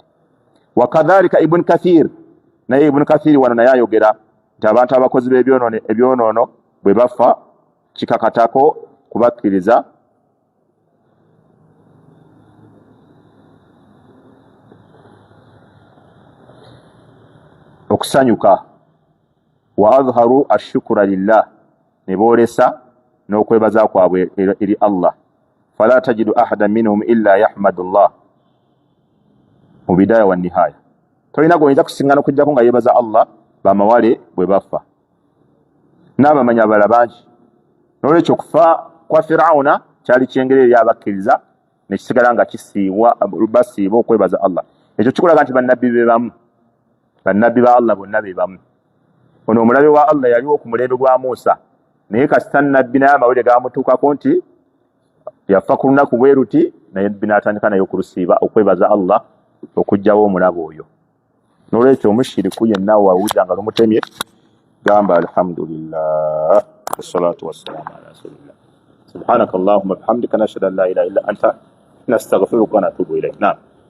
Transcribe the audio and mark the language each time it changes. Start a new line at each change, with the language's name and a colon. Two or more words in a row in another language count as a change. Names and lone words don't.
Ganda: Wakadhalika Ibn Kathir, naye Ibn Kathir wano naye ayogera nti abantu abakozi b'ebyonoono bwe bafa kikakatako kubakkiriza okusanyuka.
Arabic: وأظهروا الشكر لله,
Ganda: ne boolesa n'okwebaza kwabwe eri Allah.
Arabic: فلا تجد أحدا منهم إلا يحمد الله mu bidaya wa nihaya.
Ganda: Tolina goyinza kusiŋŋana okujjako nga yeebaza Allah bamawale bwe bafa, n'abamanyi abalala bangi. N'olwekyo okufa kwa Firawuna kyali kyengeri eri abakkiriza, ne kisigala nga basiiba okwebaza Allah. Ekyo kikulaga nti bannabbi be bamu, bannabbi ba Allah bonna be bamu. Ono omulabe wa Allah yaliwo ku mulembe gwa Muusa, naye kasita nnabbi naye amawulire gaamutuukako nti yafa ku lunaku bwe ruti, naye nnabbi n'atandika naye okulusiiba okwebaza Allah okuggyawo omulabe oyo. N'olwekyo omushiriku yenna wawulira nga lumutemye, gamba
Arabic: الحمد لله والصلاة والسلام على رسول الله. سبحانك اللهم وبحمدك نشهد أن لا إله إلا أنت نستغفرك ونتوب إليك.
Ganda: Naam.